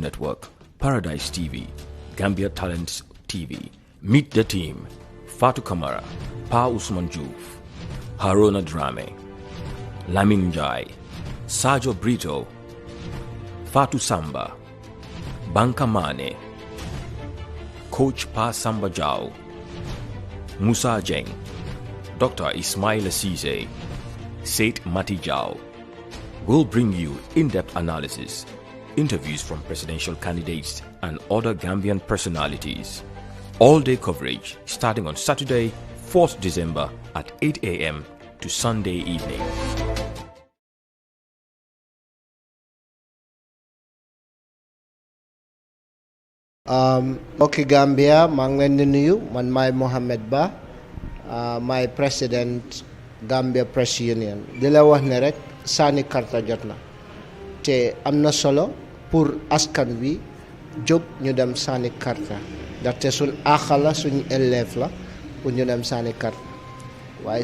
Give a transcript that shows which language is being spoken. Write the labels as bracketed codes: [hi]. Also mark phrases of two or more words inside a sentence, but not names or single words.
[en] Network, Paradise TV, Gambia Talents TV, Meet the Team, Fatu Kamara, Pa Usman Juf, Haruna Drame, Lamin Jai, Sajo Brito, Fatu Samba, Banka Mane, Coach Pa Samba Jao, Musa Jeng, Dr. Ismail Assise, Said Matijao will bring you in-depth analysis, interviews from presidential candidates and other Gambian personalities. All-day coverage starting on Saturday, 4th December at 8 a.m. to Sunday evening. [wo] Okay, Gambia, maa ngi leen di nuyu, man maay Mohamed Ba, maay President Gambia Press Union. Di la wax ne rek sànni karta jot na te am na solo pour askan wi jóg ñu dem sànni karta ndaxte suñ àq la suñ élève la pour ñu dem sànni karta waaye